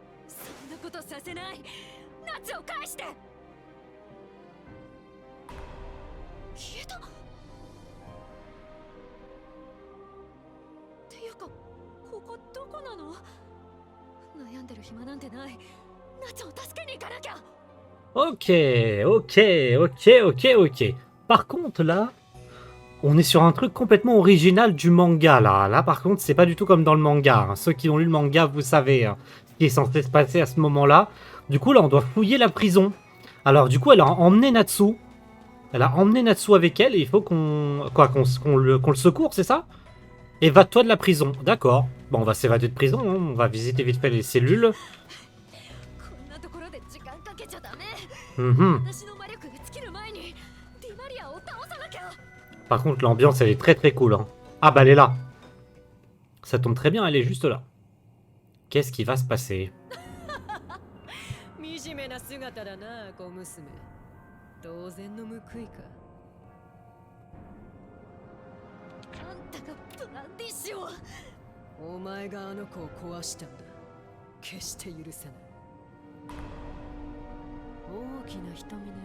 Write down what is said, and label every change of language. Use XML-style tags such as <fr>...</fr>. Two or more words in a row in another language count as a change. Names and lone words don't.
<ja>そんなことさせない。夏を返して。消えた。っていうか、ここどこなの？悩んでる暇なんてない。夏を助けに行かなきゃ。</ja> <fr>Ok, ok, ok, ok, ok. Par contre, là, on est sur un truc complètement original du manga, là. Là, par contre, c'est pas du tout comme dans le manga. Hein. Ceux qui ont lu le manga, vous savez hein, ce qui est censé se passer à ce moment-là. Du coup, là, on doit fouiller la prison. Alors, du coup, elle a emmené Natsu. Elle a emmené Natsu avec elle et il faut qu'on le secourt, c'est ça? Évade-toi de la prison. D'accord. Bon, on va s'évader de prison. Hein. On va visiter vite fait les cellules.</fr> <ja>こんなところで時間かけちゃダメ。 Mhm. 私の魔力が尽きる前にディマリアを倒さなきゃ。</ja> <fr>Par contre, l'ambiance, elle est très très cool. Hein. Ah bah, elle est là. Ça tombe très bien, elle est juste là. Qu'est-ce qui va se passer?</fr> <ja>惨めな姿だな、小娘。当然の報いか。あんたがブランディッシュを。お前があの子を壊したんだ。決して許せない。大きな瞳ね。</ja>